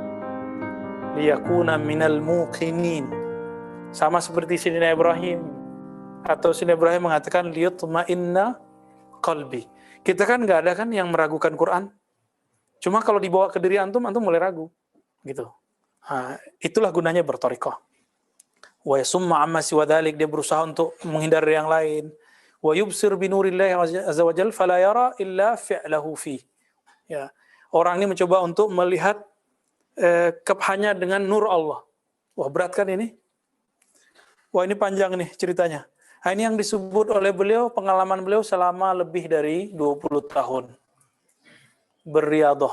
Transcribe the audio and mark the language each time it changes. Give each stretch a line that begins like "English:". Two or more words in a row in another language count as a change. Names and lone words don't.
Arabic: ليكون من الموقنين.
Indonesian: Sama seperti Sayyidina Ibrahim. Atau Sayyidina Ibrahim mengatakan
Arabic: ليطمئن قلبي.
Indonesian: Kita kan nggak ada kan yang meragukan Quran. Cuma kalau dibawa ke diri antum mulai ragu. Gitu. Itulah gunanya berthariqah.
Arabic: ويصم عما سوى ذلك,
Indonesian: dia berusaha untuk menghindari yang lain.
Arabic: ويبصر بنور الله عز وجل فلا يرى إلا فعله في.
Indonesian: Ya. Orang ini mencoba untuk melihat hanya dengan nur Allah. Wah, berat kan ini? Wah, ini panjang nih ceritanya. Ini yang disebut oleh beliau, pengalaman beliau selama lebih dari 20 tahun. Berriadah.